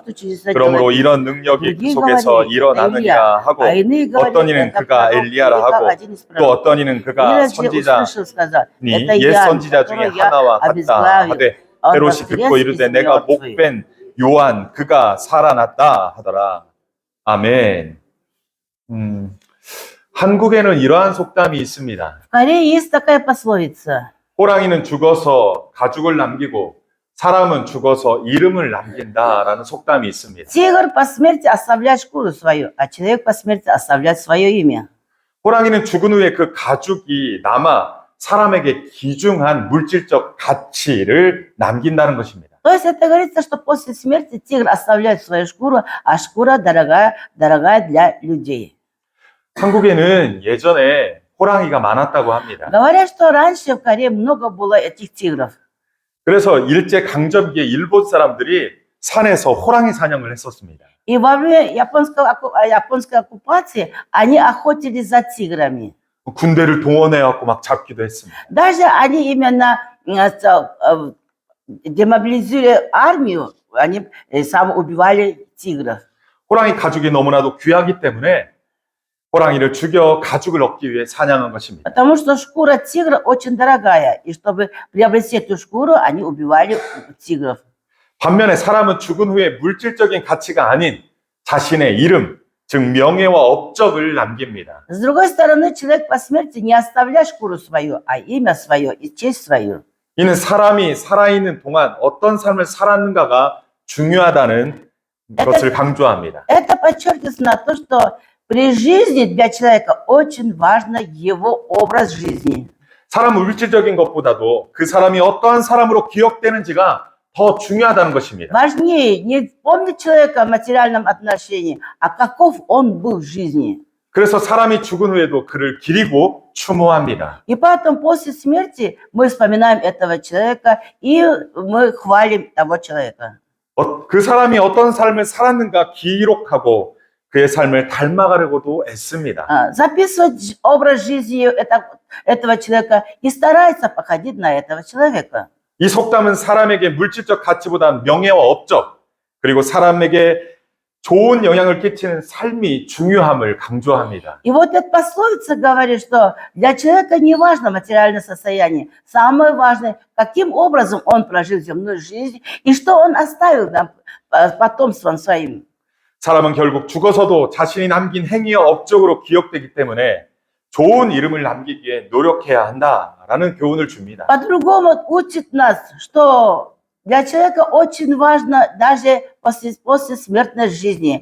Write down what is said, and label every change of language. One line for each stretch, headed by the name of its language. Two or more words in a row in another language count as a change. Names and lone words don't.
Korean: 그러므로 이런 능력이 속에서 일어나느니라 하고, 어떤 이는 그가 엘리야라 하고 또 어떤 이는 그가 선지자니 옛 선지자 중에 하나와 같다 하되, 헤롯이 듣고 이르되 내가 목벤 요한 그가 살아났다 하더라. 아멘. 한국에는 이러한 속담이 있습니다.
Russian: В Корее есть такая пословица.
Korean: 호랑이는 죽어서 가죽을 남기고 사람은 죽어서 이름을 남긴다라는 속담이 있습니다.
Russian: Тигр по смерти оставляет шкуру свою, а человек по смерти оставляет свое имя.
Korean: 호랑이는 죽은 후에 그 가죽이 남아 사람에게 귀중한 물질적 가치를 남긴다는 것입니다.
Russian: То есть это говорится, что после смерти тигр оставляет свою шкуру, а шкура дорогая для людей.
Korean: 한국에는 예전에 호랑이가 많았다고 합니다.
Russian: Говорят, что раньше в Корее много было этих тигров.
Korean: 그래서 일제 강점기에 일본 사람들이 산에서 호랑이 사냥을 했었습니다.
Russian: И во время японской оккупации они охотились за тиграми.
Korean: 군대를 동원해갖고 막 잡기도 했습니다.
Russian: Даже они именно демобилизировали армию, они самоубивали тигров.
Korean: 호랑이 가죽이 너무나도 귀하기 때문에 호랑이를 죽여 가죽을 얻기 위해 사냥한 것입니다.
Russian: Потому что шкура тигра очень дорогая, и чтобы приобрести эту шкуру, они убивали тигров.
Korean: 반면에 사람은 죽은 후에 물질적인 가치가 아닌 자신의 이름, 즉 명예와 업적을 남깁니다.
Russian: С другой стороны, человек по смерти не оставляет шкуру свою, а имя свое и честь свою.
Korean: 이는 사람이 살아있는 동안 어떤 삶을 살았는가가 중요하다는 것을 강조합니다.
Russian: Это подчеркивается на то, что при жизни для человека очень важно его образ жизни.
Korean: 사람은 물질적인 것보다도 그 사람이 어떠한 사람으로 기억되는지가 더 중요하다는 것입니다.
Russian: Важнее не помнить человека в материальном отношении, а каков он был в жизни.
Korean: 그래서 사람이 죽은 후에도 그를 기리고 추모합니다.
Russian: И поэтому после смерти мы вспоминаем этого человека и мы хвалим того человека.
Korean: 그 사람이 어떤 삶을 살았는가 기록하고 그의 삶을 닮아가려고도 애씁니다.
Russian: Записывать образ жизни этого человека и старается походить на этого человека.
Korean: 이 속담은 사람에게 물질적 가치보다 명예와 업적, 그리고 사람에게 좋은 영향을 끼치는 삶이 중요함을 강조합니다.
Russian: И вот эта пословица говорит, что для человека не важно материальное состояние. Самое важное, каким образом он прожил земную жизнь и что он оставил нам потомством своим.
Korean: 사람은 결국 죽어서도 자신이 남긴 행위와 업적으로 기억되기 때문에 좋은 이름을 남기기 위해 노력해야 한다라는 교훈을 줍니다.
Russian: По-другому учит нас, что для человека очень важно даже после смертной жизни.